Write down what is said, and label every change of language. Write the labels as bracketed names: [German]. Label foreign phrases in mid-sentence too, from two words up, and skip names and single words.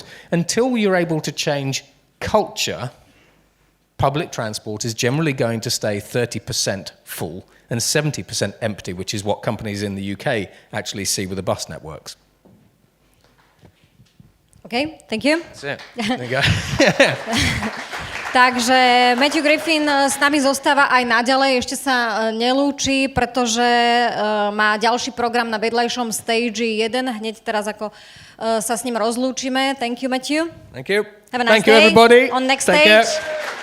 [English] Until you're able to change culture, public transport is generally going to stay 30% full and 70% empty, which is what companies in the UK actually see with the bus networks. Okay, thank you. That's it. There you go. [Slovak] Takže Matthew Griffin s nami zostáva aj naďalej, ešte sa nelúči, pretože má ďalší program na vedľajšom stage 1, hneď teraz ako sa s ním rozlúčime. [English] Thank you, Matthew. Thank you. Have a nice Thank you, day. everybody. On next Take stage. care.